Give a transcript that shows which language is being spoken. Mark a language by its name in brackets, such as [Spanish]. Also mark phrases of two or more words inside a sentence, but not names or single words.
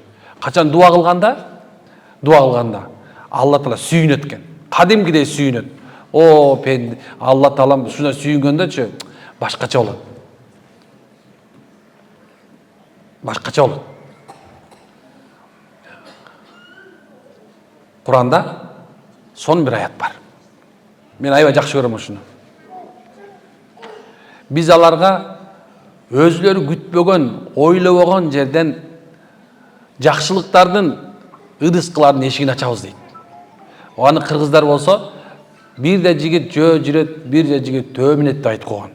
[Kyrgyz] Качан дуа кылганда Алла Таала сүйүнөт экен. Кадимкидей сүйүнөт. О, пенде Алла Таала ушундай сүйүнгөндөчү башкача болот. Башкача болот. Куранда [Turkish] son bir [Kyrgyz] ayat бар. Мен аябай жакшы көрөм ушуну. Биз аларга өзлөрү күтпөгөн, ойлобогон жерден жакшылыктардын ыдыскылардын эшигин ачабыз дейт. Аны кыргыздар болсо, бирде жигит жөө жүрөт, бирде жигит төө минет деп айтып койгон.